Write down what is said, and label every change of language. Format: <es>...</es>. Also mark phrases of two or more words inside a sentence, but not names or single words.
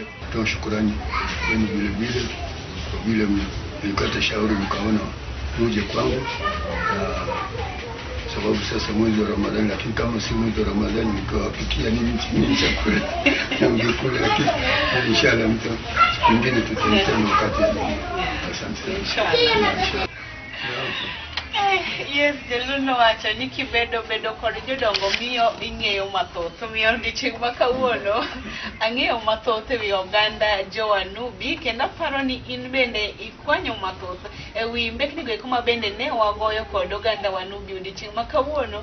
<sw>Toa shukrani kwenu vile kwa vile mlikata shauri mkaona muje kwangu, sababu sasa mwezi wa Ramadhani, lakini kama si mwezi wa Ramadhani nikawapikia nini chakula na mjukule, lakini inshallah mtu mwingine tutakutana wakati mwingine. Asante inshallah.</sw> <luo>Yes, jeluno wacho ni kibedo kod jodongo miyo ing'eyo mathoth. Miyo odiochieng' ma kawuono ang'eyo mathoth ewi oganda Jowanubi, kendo aparo ni in bende ikwanyo mathoth ewi mbeknigo eko ma bende ne wagoyo kod oganda Wanubi odiochieng' ma kawuono.</luo>